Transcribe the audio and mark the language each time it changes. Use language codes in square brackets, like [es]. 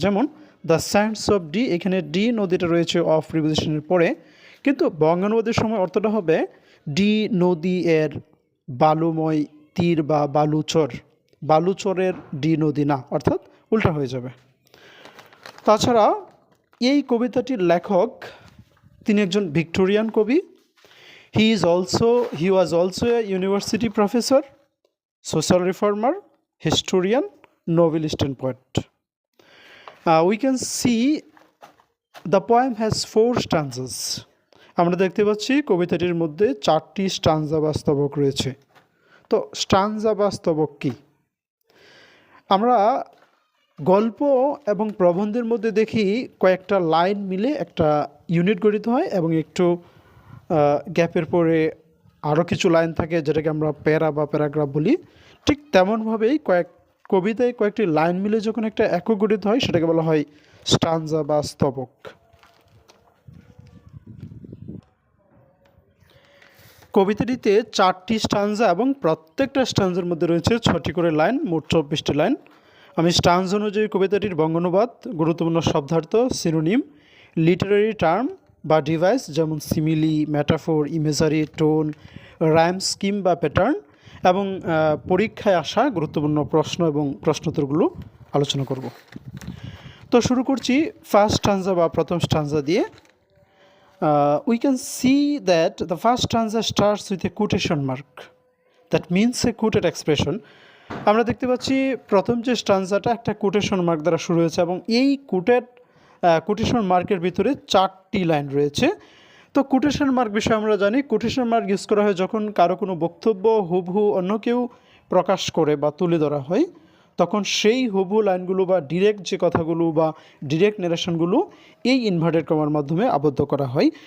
[bn] যেমন the sands of D, এখানে D নদীটা রয়েছে অফ প্রিপোজিশনের পরে, কিন্তু বঙ্গানুবাদের সময় অর্থটা হবে ডি নদী এর বালুময় তীর বা বালুচর, বালুচরের ডি নদী না, অর্থাৎ উল্টা হয়ে যাবে। তাছাড়া এই কবিতাটির লেখক তিনি একজন ভিক্টোরিয়ান কবি। [en] He was also a university professor, social reformer, historian, novelist and poet. We can see the poem has 4 stanzas. [bn] আমরা দেখতে পাচ্ছি কবিতাটির মধ্যে 4টি স্টানজা বা স্তবক রয়েছে। তো স্টানজা বা স্তবক কি? আমরা গল্প এবং প্রবন্ধের মধ্যে দেখি কয়েকটা লাইন মিলে একটা ইউনিট গঠিত হয় এবং একটু গ্যাপের পরে আরও কিছু লাইন থাকে যেটাকে আমরা প্যারা বা প্যারাগ্রাফ বলি। ঠিক তেমনভাবেই কবিতায় কয়েকটি লাইন মিলে যখন একটা একক গঠিত হয় সেটাকে বলা হয় স্টানজা বা স্তবক। কবিতাটিতে 4টি স্টানজা এবং প্রত্যেকটা স্টানজার মধ্যে রয়েছে 6টি করে লাইন, মোট 24টি লাইন। আমি স্টানজা অনুযায়ী কবিতাটির বঙ্গানুবাদ, গুরুত্বপূর্ণ শব্দার্থ, সিনোনিম, লিটারারি টার্ম বা ডিভাইস যেমন simile, metaphor, imagery, tone, rhyme scheme বা প্যাটার্ন এবং পরীক্ষায় আসা গুরুত্বপূর্ণ প্রশ্ন এবং প্রশ্নোত্তরগুলো আলোচনা করব। তো শুরু করছি ফার্স্ট স্টানজা বা প্রথম স্টানজা দিয়ে। [en] We can see that the first stanza starts with a quotation mark. That means a quoted expression. [bn] আমরা দেখতে পাচ্ছি প্রথম যে স্টানজাটা একটা কোটেশন মার্ক দ্বারা শুরু হয়েছে এবং এই কোটেশন মার্কের ভিতরে 4টি লাইন রয়েছে। তো কোটেশন মার্ক বিষয়ে আমরা জানি কোটেশন মার্ক ইউজ করা হয় যখন কারো কোনো বক্তব্য হুবহু অন্য কেউ প্রকাশ করে বা তুলে ধরা হয়, তখন সেই হুবহু লাইনগুলো বা ডিরেক্ট যে কথাগুলো বা ডিরেক্ট ন্যারেশনগুলো এই ইনভার্টেড কমার মাধ্যমে আবদ্ধ করা হয়।